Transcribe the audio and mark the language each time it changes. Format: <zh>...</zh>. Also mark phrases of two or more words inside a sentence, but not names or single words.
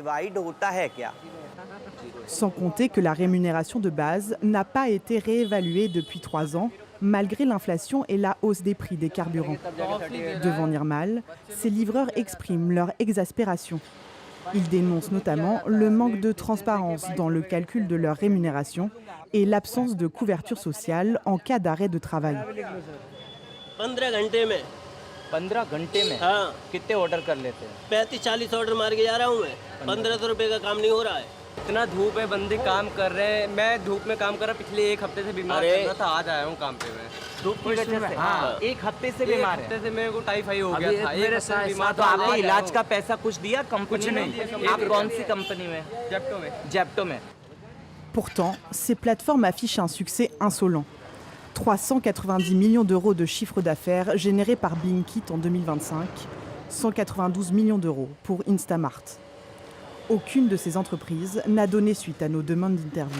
<fr>Sans compter que la rémunération de base n'a pas été réévaluée depuis 3 ans, malgré l'inflation et la hausse des prix des carburants. Devant Nirmal, ces livreurs expriment leur exaspération. Ils dénoncent notamment le manque de transparence dans le calcul de leur rémunération et l'absence de couverture sociale en cas d'arrêt de travail.</fr> <hi>15 घंटे में हाँ कितने ऑर्डर कर लेते हैं 35-40 ऑर्डर मार के जा रहा हूँ मैं 1500 रुपए का काम नहीं हो रहा है इतना धूप है बंदे काम कर रहे हैं मैं धूप में काम कर रहा पिछले 1 हफ्ते से बीमार चल रहा था आज आया हूँ काम पे मैं धूप की वजह से हाँ 1 हफ्ते से बीमार है 1 हफ्ते से मेरे को टाइफाइड हो गया था मेरे साथ बीमार तो आपने इलाज का पैसा कुछ दिया कंपनी ने आप कौन सी कंपनी में जेप्टो में</hi> <fr>Pourtant, ces plateformes affichent un succès insolent. 390 millions d'euros de chiffre d'affaires générés par Blinkit en 2025, 192 millions d'euros pour Instamart. Aucune de ces entreprises n'a donné suite à nos demandes d'interview.</fr>